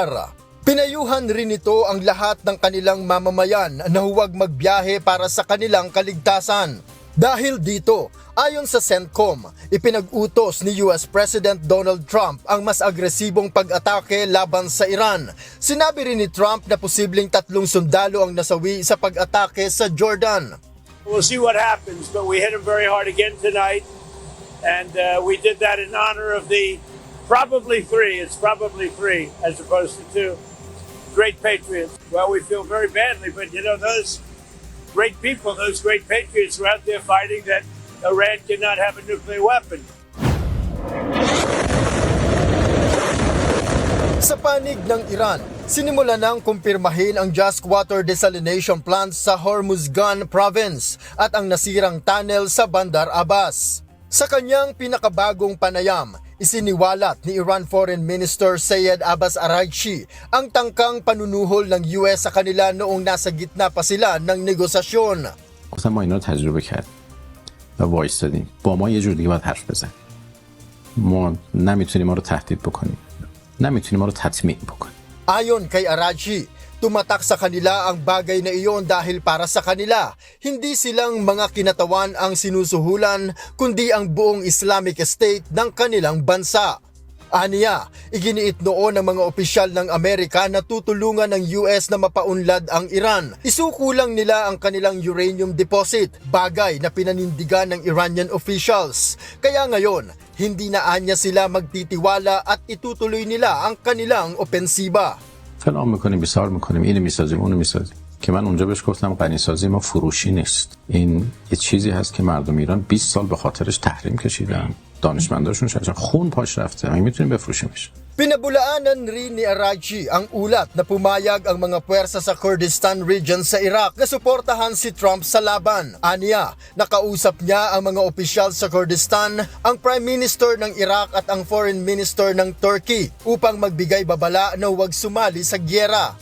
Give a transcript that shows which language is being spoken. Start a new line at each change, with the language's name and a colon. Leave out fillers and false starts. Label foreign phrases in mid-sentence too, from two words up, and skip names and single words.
Filipino: Pinayuhan rin ito ang lahat ng kanilang mamamayan na huwag magbiyahe para sa kanilang kaligtasan. Dahil dito, ayon sa CENTCOM, ipinag-utos ni
English: US President
Filipino: Donald Trump ang mas agresibong pag-atake laban sa Iran. Sinabi rin ni Trump na posibleng 3 sundalo ang nasawi sa pag-atake sa Jordan.
English: We'll see what happens, but we hit them very hard again tonight. And we did that in honor of the probably 3 as opposed to 2 great patriots. Well, we feel very badly, but you know, those great people, those great patriots were out there fighting that Iran cannot have a nuclear weapon.
Filipino: Sa panig ng Iran, sinimula nang kumpirmahin ang Just Water Desalination Plant sa Hormuzgan Province at ang nasirang tunnel sa Bandar Abbas. Sa kanyang pinakabagong panayam, isiniwalat ni Iran
English: Foreign Minister
Filipino: Sayed Abbas Araghchi ang tangkang panunuhol ng US sa kanila noong nasa gitna pa sila ng negosasyon.
Persian: گفتم ما اینا رو تجربه کردیم و وایستادیم با ما یه جور دیگه باید حرف بزن ما نمیتونیم ما رو تهدید بکنیم نمیتونیم ما رو تطمیع بکنیم.
Filipino: Ayon kay Araghchi, tumatak sa kanila ang bagay na iyon dahil para sa kanila, hindi silang mga kinatawan ang sinusuhulan kundi ang buong
English: Islamic State
Filipino: ng kanilang bansa. Aniya, iginiit noon ng mga opisyal ng Amerika na tutulungan ng US na mapaunlad ang Iran. Isukulang nila ang kanilang
English: uranium deposit,
Filipino: bagay na pinanindigan ng
English: Iranian officials.
Filipino: Kaya ngayon, hindi na anya sila magtitiwala at itutuloy nila ang kanilang opensiba.
Persian: فلان میکنیم بیسار میکنیم اینو میسازیم اونو میسازیم که من اونجا بهش گفتم غنیسازی ما فروشی نیست این یه چیزی هست که مردم ایران 20 سال به خاطرش تحریم کشیدن دانشمنداشون شدن خون پاش رفته ما میتونیم بفروشیمش.
Filipino: Pinabulaanan rin ni Araghchi ang ulat na pumayag ang mga puwersa sa
English: Kurdistan region
Filipino: sa Iraq na suportahan si Trump sa laban. Aniya, nakausap niya ang mga opisyal sa Kurdistan, ang
English: Prime Minister
Filipino: ng Iraq at ang
English: Foreign Minister
Filipino: ng Turkey upang magbigay babala na huwag sumali sa gyera.